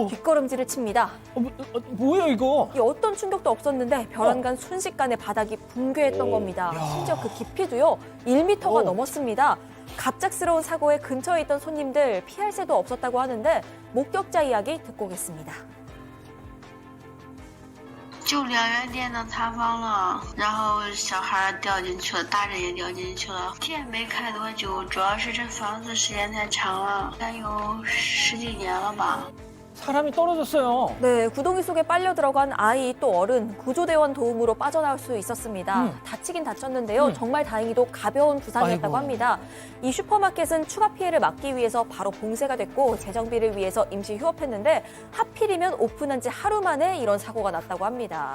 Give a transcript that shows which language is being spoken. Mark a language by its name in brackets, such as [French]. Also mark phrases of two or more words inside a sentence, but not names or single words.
[Korean] 뒷걸음질을 칩니다. 뭐야, 이거? 이 어떤 충격도 없었는데 벼랑간 순식간에 바닥이 붕괴했던 겁니다. 심지어 그 깊이도요 1m가 넘었습니다. 갑작스러운 사고에 근처에 있던 손님들 피할 새도 없었다고 하는데 목격자 이야기 듣고 오겠습니다. [Chinese] 就2元店的塌方了，然后小孩掉进去了，大人也掉进去了。店没开多久，主要是这房子时间太长了，应该有10几年了吧。 [Korean] 사람이 떨어졌어요. 네, 구덩이 속에 빨려 들어간 아이 또 어른 구조대원 도움으로 빠져나올 수 있었습니다. 다치긴 다쳤는데요. 정말 다행히도 가벼운 부상이었다고 아이고. 합니다. 이 슈퍼마켓은 추가 피해를 막기 위해서 바로 봉쇄가 됐고 재정비를 위해서 임시 휴업했는데 하필이면 오픈한 지 하루 만에 이런 사고가 났다고 합니다.